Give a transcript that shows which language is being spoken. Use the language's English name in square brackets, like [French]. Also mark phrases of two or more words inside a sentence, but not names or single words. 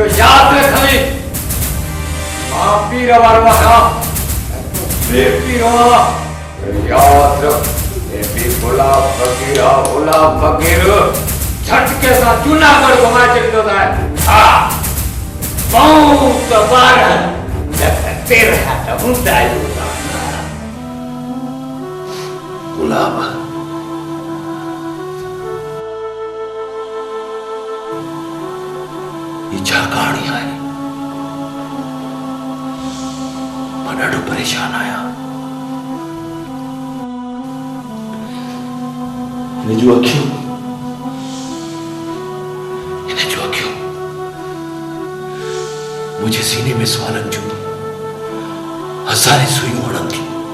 [Sindhi] याद रखी मां पीर वारो आहियां, बेपीरो याद रख। ए भी भोला फकीर झटके सां जूनागढ़ घुमाए छॾींदो आहे। हा पाऊं त 12 न त 13 त हूंदा ई हूंदा। गुलाब ये छा कहानी है? मां ॾाढो परेशान आहियां। हिन जूं अखियूं मुझे सीने में सुवालन जूं हज़ारे सुइयूं हणनि थियूं।